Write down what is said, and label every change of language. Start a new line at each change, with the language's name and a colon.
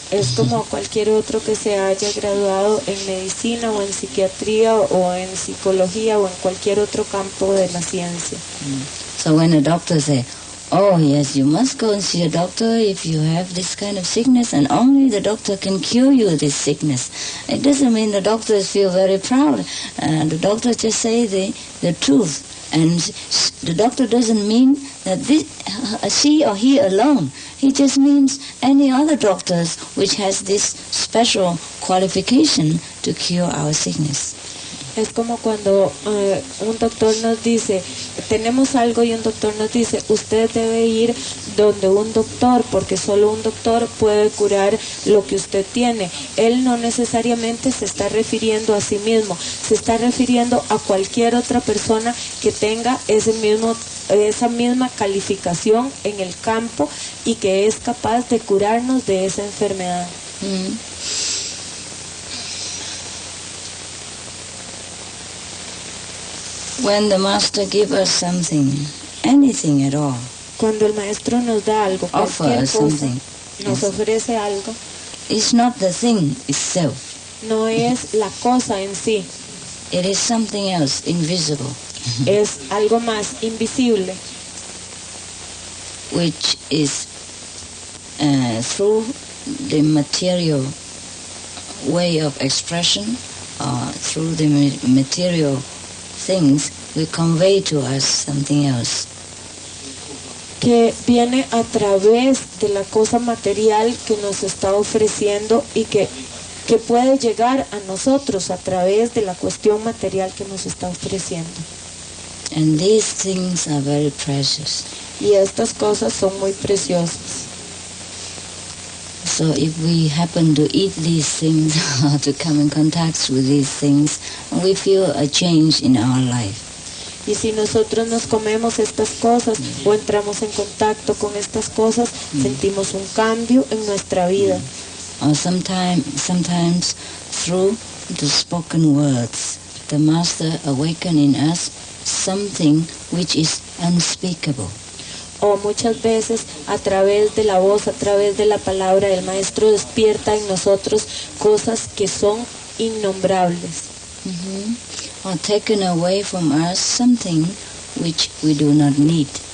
Spanish: Es como cualquier otro que se haya graduado en medicina o en psiquiatría o en psicología o en cualquier otro campo de la ciencia.
English: So when a doctor say, oh yes, you must go and see a doctor if you have this kind of sickness, and only the doctor can cure you this sickness. It doesn't mean the doctors feel very proud. The doctor just say the truth. And the doctor doesn't mean that she or he alone. He just means any other doctors which has this special qualification to cure our sickness.
Spanish: Es como cuando un doctor nos dice, tenemos algo y un doctor nos dice, usted debe ir donde un doctor, porque solo un doctor puede curar lo que usted tiene. Él no necesariamente se está refiriendo a sí mismo, se está refiriendo a cualquier otra persona que tenga esa misma calificación en el campo y que es capaz de curarnos de esa enfermedad.
English: When the master gives us something, anything at all,
Spanish: cuando el maestro nos da algo, cualquier cosa, nos ofrece algo,
English: it's not the thing itself.
Spanish: No es la cosa en sí.
English: It is something else, invisible.
Spanish: Es algo más invisible.
English: Which is through the material way of expression, through the material things, we convey to us something else.
Spanish: Que viene a través de la cosa material que nos está ofreciendo y que puede llegar a nosotros a través de la cuestión material que nos está ofreciendo.
English: And these things are very precious.
Spanish: Y estas cosas son muy preciosas.
English: So if we happen to eat these things or to come in contact with these things, we feel a change in our life.
Spanish: Y si nosotros nos comemos estas cosas o entramos en contacto con estas cosas, sentimos un cambio en nuestra vida.
English: Or sometimes through the spoken words, the Master awakens in us something which is unspeakable.
Spanish: O muchas veces a través de la voz, a través de la palabra, el Maestro despierta en nosotros cosas que son innombrables.
English: Or taken away from us something which we do not need.